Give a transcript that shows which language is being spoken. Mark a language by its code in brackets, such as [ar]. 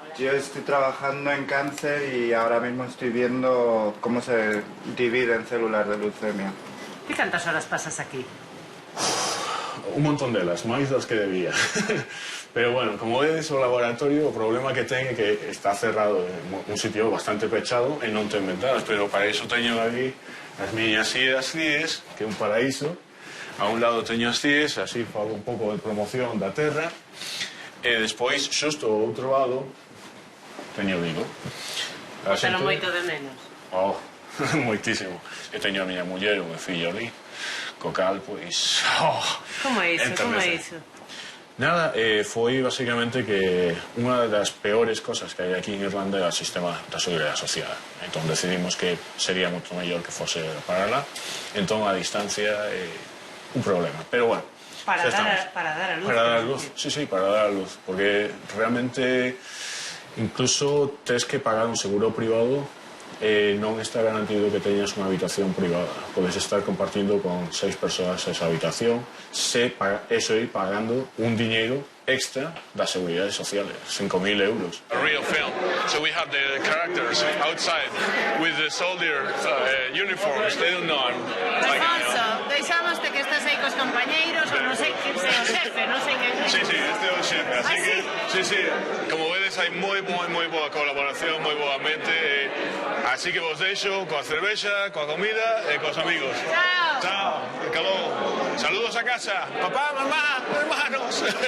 [es] Yo estoy trabajando en cáncer y ahora mismo estoy viendo cómo se dividen células de leucemia. [gl] ¿Y cantas horas pasas aquí? Un montón delas, máis das que debía. Pero bueno, como vedes, o laboratorio, o problema que ten é que está cerrado en un sitio bastante pechado e non ten ventanas, pero para iso teño aquí as miñas CIES, que é un paraíso. A un lado teño as CIES, así fago un pouco de promoción da terra, e despois, xusto ao outro lado, teño Vigo. Pero moito de menos. Oh, moitísimo. E teño a miña muller, o meu fillo ali, co cal, pois... Como é iso? Como é iso? Nada, foi basicamente que unha das peores cosas que hai aquí en Irlanda é o sistema da seguridade social. Entón decidimos que sería moito mellor que fose para lá. Entón a distancia é un problema. Pero bueno, para dar a luz. Para dar a luz, sí, para dar a luz. Porque realmente incluso tes que pagar un seguro privado. Non está garantido que teñas unha habitación privada. Podes estar compartindo con 6 persoas esa habitación, eso ir pagando un diñeiro extra das seguridades sociales, 5.000 euros. [en] A real film. So we have the characters outside with the soldier uniforms. They don't know. [gl] Alfonso, deixámoste que estás aí cos compañeiros, ou non sei que sei o xefe, non sei que... Sí, este é o xefe, así que... Sí, como vedes hai moi boa colaboración, moi boa mente, así que vos deixo coa cervexa, coa comida e cos amigos. Chao, calor. [es] Saludos a casa, papá, mamá, hermanos.